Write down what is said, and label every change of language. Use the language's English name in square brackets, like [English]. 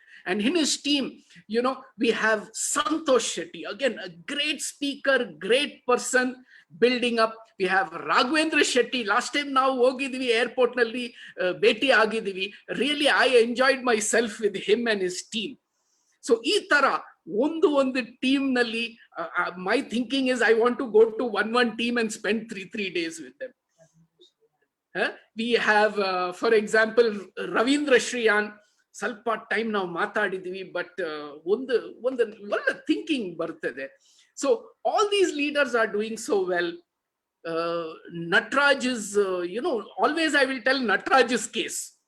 [English] And in his team, we have Santosh Shetty, again a great speaker, great person, building up. We have Raghavendra Shetty. Last time [Kannada] ನಾವು ಹೋಗಿದ್ವಿ airport ನಲ್ಲಿ, ಭೇಟಿ ಆಗಿದ್ವಿ. [English] Really I enjoyed myself with him and his team. So [Kannada] ಈ ತರ ಒಂದು team ನಲ್ಲಿ, [English] my thinking is I want to go to one team and spend 3 days with them. We have for example Ravindra Shriyan, [Kannada] ಸ್ವಲ್ಪ time ನಾವು ಮಾತಾಡಿದ್ವಿ, but ಒಂದು ಒಳ್ಳೆ thinking ಬರ್ತದೆ. [English] So all these leaders are doing so well. Natraj is, always I will tell Natraj's case.